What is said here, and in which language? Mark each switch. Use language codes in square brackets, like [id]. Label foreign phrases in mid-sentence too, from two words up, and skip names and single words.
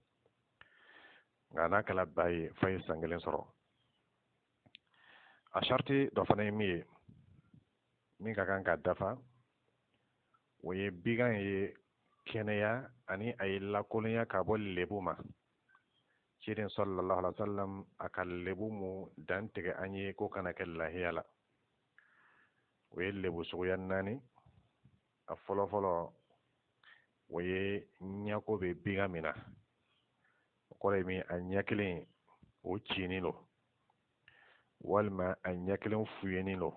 [bm] Nka n'a kɛla ba ye f'a ye san 1 sɔrɔ. A sharti dɔ fana ye min ye min ka kan ka dafa, o ye bigan ye kɛnɛya ani a ye lakolonya ka bɔ lebu ma. Ciden [ar] صلى الله عليه وسلم [bm] a ka lebu mu dan tigɛ an ye ko kana kɛ lahiya la. O ye lebu suguya 4. A fɔlɔfɔlɔ o ye ɲɛko bɛ bigan min na. O kɔrɔ ye min, a ɲɛ kelen o cinin don, walima a ɲɛ kelen fuyenin don.